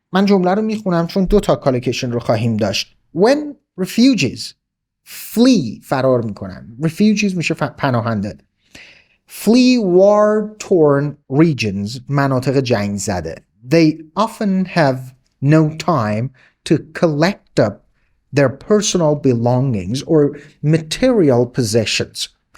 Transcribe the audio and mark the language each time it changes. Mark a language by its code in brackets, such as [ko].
[fa] من جمله رو میخونم چون 2 تا کالوکیشن رو خواهیم داشت. [en] When refugees flee، [fa] فرار میکنن. refugees میشه پناهنده. [en] flee war-torn regions، [fa] مناطق جنگ زده. [en] They often have no time to collect up their personal belongings or material possessions.